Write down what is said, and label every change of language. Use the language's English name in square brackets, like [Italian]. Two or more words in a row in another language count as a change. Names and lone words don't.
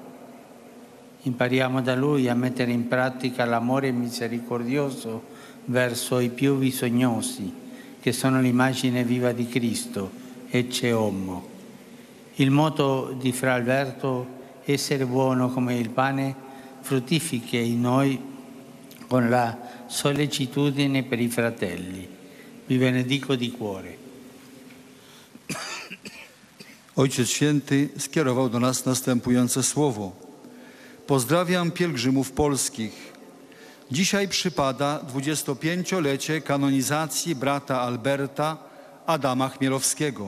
[Italian] Impariamo da lui a mettere in pratica l'amore misericordioso verso i più bisognosi, che sono l'immagine viva di Cristo, [Latin] ecce homo. [Italian] Il motto di Fra Alberto, essere buono come il pane, fruttifica in noi con la sollecitudine per i fratelli. Vi benedico di cuore. [Polish] Ojciec Święty skierował do nas następujące słowo. Pozdrawiam pielgrzymów polskich. Dzisiaj przypada 25-lecie kanonizacji brata Alberta Adama Chmielowskiego.